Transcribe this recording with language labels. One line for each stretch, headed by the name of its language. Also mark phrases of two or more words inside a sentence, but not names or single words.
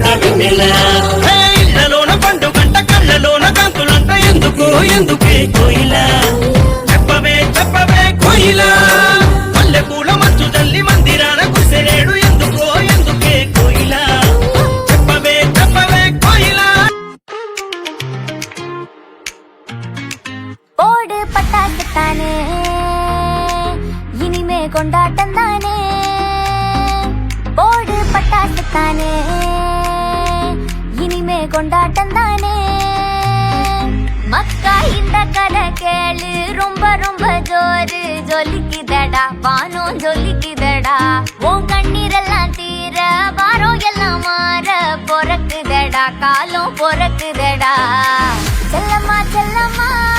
Telugu: వెన్నెలా ఇళ్ళలోన పండు గంట కళ్ళలోన కాంతులంట ఎందుకో ఎందుకే కోయిల చెప్పవే చెప్పవే కోయిల మల్లె పూల మంచు తల్లి మందిరాన కురిసేడు ఎందుకో ఎందుకే కోయిల చెప్పవే చెప్పవే కోయిల
Tamil: போடு பட்டாசு தானே இனிமே கொண்டாட்டம் தானே போடு பட்டாசு தானே இனிமே கொண்டாட்டம் தானே மக்கா இந்த கதை கேளு ரொம்ப ரொம்ப ஜோரு ஜொலிக்குதடா வானம் ஜொலிக்குதடா உன் கண்ணீரெல்லாம் தீர வாரம் எல்லாம் மாற பொறக்குதடா காலம் பொறக்குதடா செல்லம்மா செல்லம்மா